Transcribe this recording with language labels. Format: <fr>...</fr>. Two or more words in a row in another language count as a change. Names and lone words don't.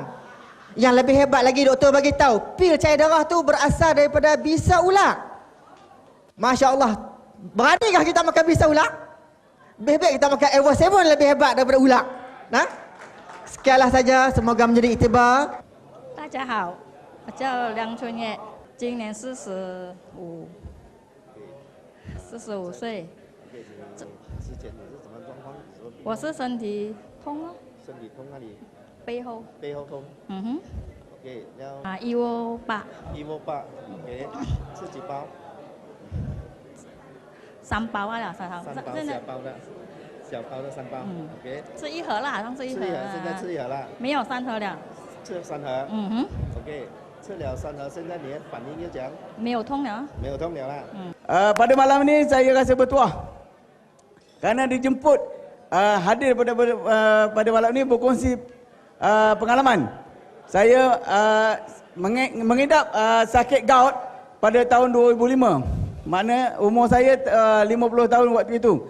<ms>Yang lebih hebat lagi doktor bagi tahu, pil cair darah tu berasal daripada bisa ular. Masya Allah, beranikah kita makan bisa ular? Lebih-lebih kita makan Evo 7 lebih hebat daripada ular. Sekianlah saja, semoga menjadi iktibar.</ms> <zh>大家好，我叫梁春叶，今年45岁。我是身体痛了，身体痛那里？背后。背后痛。OK， 然后。 158。 158 ，OK， 是几包？3包啊，三包小包的，小包的3包。OK。吃一盒了，好像是一盒。现在吃一盒了。没有3盒了。吃3盒。OK， 吃了3盒，现在你的反应又怎样？没有痛了。没有痛了啦。</zh> <ms>Pada malam ini saya rasa bertuah kerana dijemput hadir pada malam ini berkongsi pengalaman. Saya mengidap sakit gout pada tahun 2005. Makna umur saya 50 tahun waktu itu.</ms>